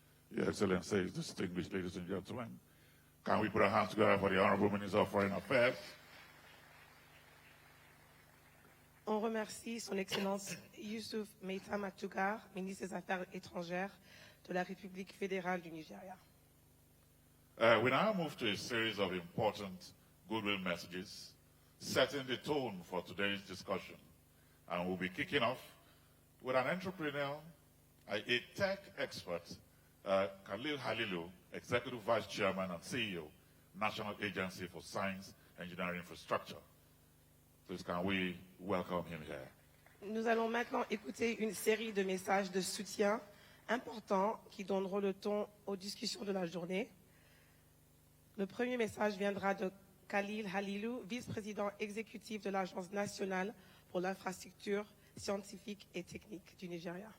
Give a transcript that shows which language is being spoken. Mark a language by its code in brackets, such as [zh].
[en] Your Excellency, distinguished ladies and gentlemen, can we put our hands together for the Honorable Minister of Foreign Affairs? [fr] On remercie Son Excellence Youssouf Meita Matugar, ministre des Affaires étrangères de la République fédérale du Nigeria. [en] We now move to a series of important goodwill messages, setting the tone for today's discussion. And we'll be kicking off with an entrepreneur, a tech expert, Khalil Halilu, Executive Vice Chairman and CEO, National Agency for Science, Engineering Infrastructure. Please, can we welcome him here? [fr] Nous allons maintenant écouter une série de messages de soutien importants qui donneront le ton aux discussions de la journée. Le premier message viendra de Khalil Halilu, vice-président exécutif de l'Agence nationale pour l'infrastructure scientifique et technique du Nigeria.